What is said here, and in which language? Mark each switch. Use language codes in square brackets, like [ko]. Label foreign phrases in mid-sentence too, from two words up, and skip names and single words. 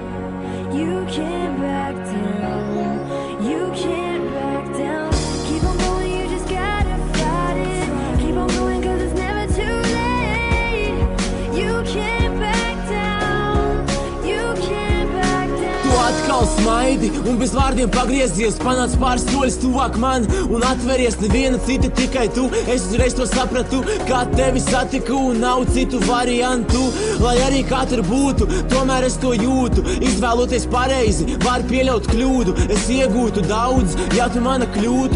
[en] You can't back down. You can't back down. Keep on going, you just gotta fight it. Keep on going, cause it's never too late. You can't back down. You can't back down. [lv] Tu atkal smaidi un bez vārdiem pagriezies, panāc pāris soļus tuvāk man un atveries, neviena cita, tikai tu. Es uzreiz to sapratu, kā tevi satiku un nav citu variantu. Lai arī kā tur būtu, tomēr es to jūtu. Izvēloties pareizi, var pieļaut kļūdu. Es iegūtu daudz, ja tu mana kļūtu.